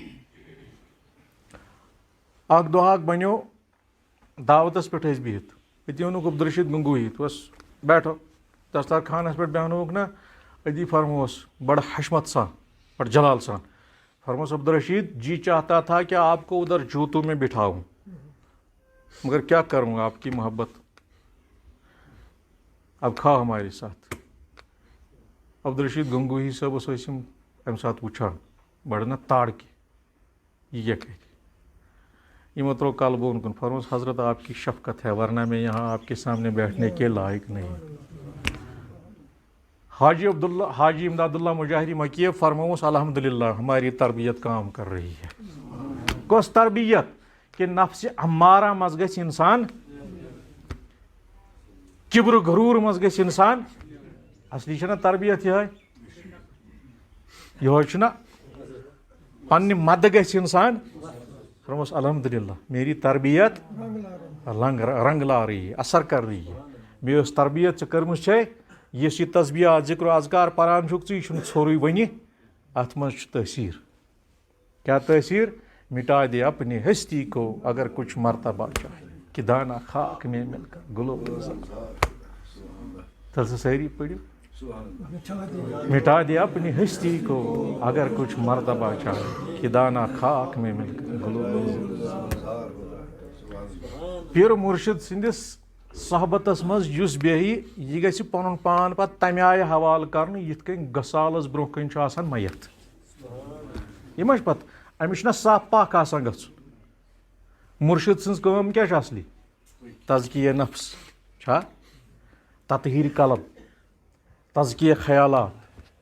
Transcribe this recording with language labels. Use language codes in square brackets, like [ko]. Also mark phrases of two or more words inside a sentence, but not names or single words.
[ks] اکھ دۄہ اکھ بَنیو دعوتَس پٮ۪ٹھ ٲسۍ بِہِتھ أتی اوٚنُکھ عبدالرشیٖد گنگویی دوٚپُس بیٹھو دسترخانَس پٮ۪ٹھ بیٚہنووُکھ نا أتی فرمووُس بڑٕ حشمت سان بڑٕ جلال سان فرمووُس عبدالرشیٖد [ur] جی چاہتا تھا کہ آپ کو ادھر جوتوں میں بٹھاؤں مگر کیا کروں آپ کی محبت اب کھاو ہمارے ساتھ [ks] عبدالرشیٖد گنگویی صٲبَس ٲسۍ یِم اَمہِ ساتہٕ وٕچھان بڑٕ نا تاڑکہِ یہِ کیٛاہ کَرِ یِمو ترٛوو کَلہٕ بۄن کُن فرمووُس [ur] حضرت آپ کی شفقت ہے ورنہ میں یہاں آپ کے سامنے بیٹھنے کے لائق نہیں [ks] حاجی امداد اللہ مجاہری مکی فرمووُس [ar] الحمد للہ [ur] ہماری تربیت کام کر رہی ہے [ks] کۄس تربیت کہ نفسِ عمارہ منٛز گژھِ اِنسان کِبرٕ غروٗر منٛز گژھِ اِنسان اصلی چھَنہ تربیت یِہوے چھُنہ پننہِ مدٕ گژھِ اِنسان فرمووُس [ar] الحمد للہ [ur] میری تربیت رنگ لا رہی ہے [ks] اثر کر رہی ہے مےٚ یۄس تربیت ژےٚ کٔرمٕژ چھے یُس یہِ تسبیحات ذِکر و اذکار پران چھُکھ ژٕ یہِ چھُنہٕ ژھوٚرُے وۄنہِ اَتھ منٛز چھُ تٲثیٖر کیٛاہ تٲثیٖر [ur] مٹا دے اپنی ہستی کو اگر کچھ مرتبہ چاہے کہ دانا خاک میں مل کر گلو تل سے [ks] سٲری پٔرِو [ur] مٹا دے اپنی ہستی کو اگر کچھ مرتبہ چاہے کہ دانا خاک میں مل کر گلو [ks] پیٖر مُرشِد سٕنٛدِس صحبتس منٛز یُس بیٚہہِ یہِ گژھِ پنُن پان پتہٕ تمہِ آیہِ حوالہٕ کرنہٕ یِتھ کٔنۍ گسالس برونٛہہ کٔنۍ چھُ آسان میت یہِ ما چھُ پتہٕ أمِس چھُنہ صاف پاک آسان گژھُن مُرشِد سٕنٛز کٲم کیٛاہ چھِ اصلی تزکیہ نفس چھا تطہیٖر قلب تزکیہ خیالات